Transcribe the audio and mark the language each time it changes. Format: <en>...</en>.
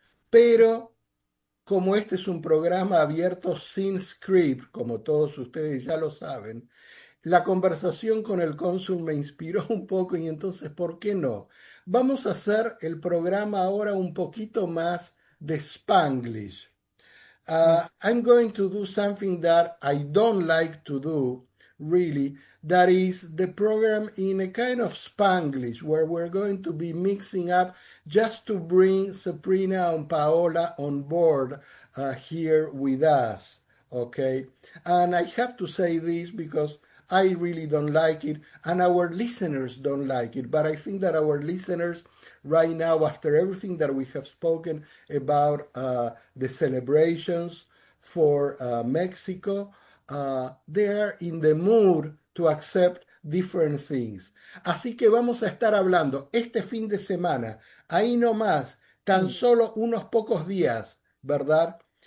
<es>Pero como este es un programa abierto sin script, como todos ustedes ya lo saben, la conversación con el cónsul me inspiró un poco y entonces, ¿por qué no? Vamos a hacer el programa ahora un poquito más de Spanglish.</es> <en>I'm going to do something that I don't like to do, really. That is the program in a kind of Spanglish where we're going to be mixing up just to bring Sabrina and Paola on board here with us. Okay? And I have to say this because I really don't like it and our listeners don't like it. But I think that our listeners, right now, after everything that we have spoken about the celebrations for Mexico, they are in the mood to accept different things.</en> <es>Así que vamos a estar hablando este fin de semana, ahí nomás, tan solo unos pocos días, ¿verdad?</es>